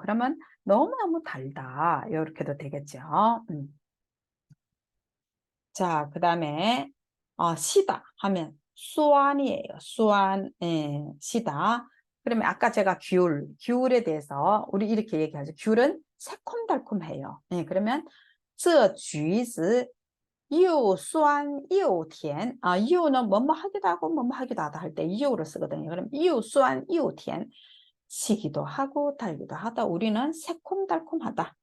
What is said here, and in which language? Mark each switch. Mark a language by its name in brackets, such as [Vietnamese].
[Korean] 그러면 너무너무 달다. 이렇게도 되겠죠. 자, 그 다음에 시다 하면 수완이에요. 수완, 예, 시다. 그러면 아까 제가 귤에 대해서 우리 이렇게 얘기하죠. 귤은 새콤달콤해요. 예, 그러면 [Chinese] 这橘子又酸又甜. [Korean] 又는 뭐뭐 하기도 하고 뭐뭐 하기도 하다 할 때又를 쓰거든요. 그럼 [Chinese] 又酸又甜. [Korean] 시기도 하고 달기도 하다. 우리는 새콤달콤하다.